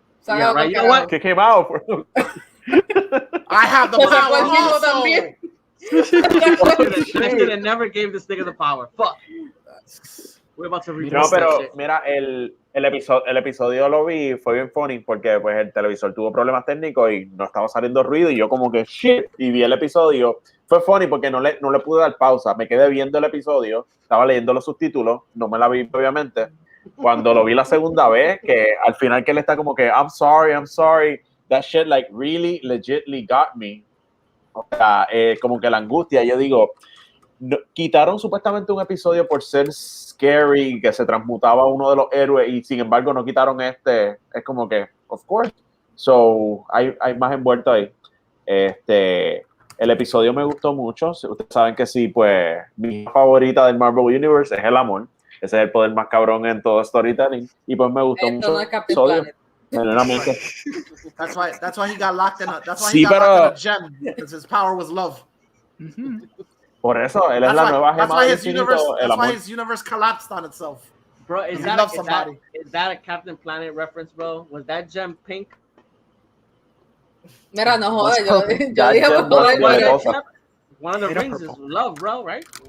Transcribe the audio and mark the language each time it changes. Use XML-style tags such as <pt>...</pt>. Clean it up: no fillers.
<en>Yeah, right. You know what? Kick him out. I have the power also. I should have never gave this nigga the power. Fuck. We're about to read.</en> <es>No, pero mira, el episodio lo vi, fue bien funny porque pues el televisor tuvo problemas técnicos y no estaba saliendo ruido y yo como que shit, y vi el episodio. Fue funny porque no le pude dar pausa, me quedé viendo el episodio, estaba leyendo los subtítulos, no me la vi obviamente. Cuando lo vi la segunda vez, que al final que él está como que</es> <en>I'm sorry, that shit like really legitly got me.</en> <es>O sea, como que la angustia, yo digo, no, quitaron supuestamente un episodio por ser scary, que se transmutaba a uno de los héroes y sin embargo no quitaron este, es como que,</es> <en>of course,</en> <es>so hay más envuelto ahí. El episodio me gustó mucho, ustedes saben que sí, pues mi favorita del Marvel Universe es el amor, ese es el poder más cabrón en todo storytelling y pues me gustó mucho el episodio.</es> <en>That's why he got locked in a. That's why</en> <es>sí,</es> <en>he got locked in a gem because his power was love.</en> <es>Por eso él es la nueva gema del infinito.</es> <en>That's why his universe collapsed on itself. Bro, is that a Captain Planet reference, bro? Was that gem pink?</en> <es>Mira, no jodas, yo dije</es> <en>one of the rings is love, bro, right?</en>